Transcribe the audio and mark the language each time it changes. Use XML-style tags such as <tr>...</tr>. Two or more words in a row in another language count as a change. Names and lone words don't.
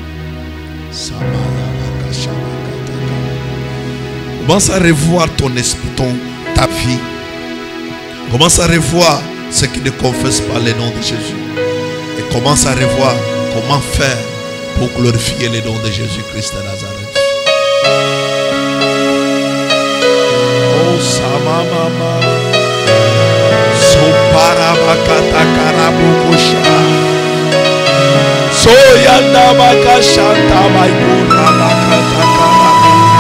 <fr>Commence à revoir ton esprit, ta vie. Commence à revoir ceux qui ne confessent pas le nom de Jésus. Et commence à revoir comment faire pour glorifier le nom de Jésus-Christ de Nazareth. Oh, Sama Mama. Soparabakata Karabukosha. Soyanda Bakashanta Baikura Bakata Karabu.</fr>